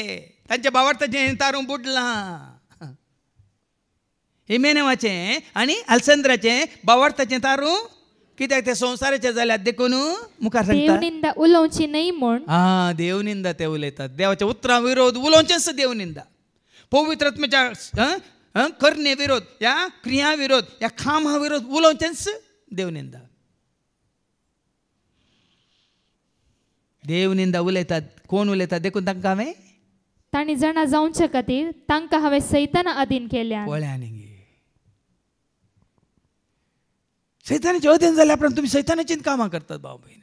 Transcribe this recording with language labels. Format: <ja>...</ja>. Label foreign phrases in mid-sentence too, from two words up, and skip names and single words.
<kok>त्यांच्या भावार्थाचे तारून बुडला. हिमेनेवाचे आणि अल्सेंद्राचे भावार्थाचे तारू कित्याक ते संसाराचे जाल्यात देखून मुखार सांगता देवनिंदा उलोवची नाही म्हण. देवनिंदा ते उलयतात. देवाच्या उतरा विरोध उलोवचेच देवनिंदा. पवित्र आत्म्याच्या करणे विरोध या क्रिया विरोध या खामा विरोध उलोवचेच देवनिंदा. देवनिंदा उलयतात. कोण उलयतात देखून तांकां हांवें तांणी जाणा जावचे खातीर तांकां हांवें सैताना अधीन केल्या. पळ्यांनी सैतानाचे अधीन जाल्या उपरांत तुम्ही सैतानाचीच कामां करतात भाव भयणी.</kok>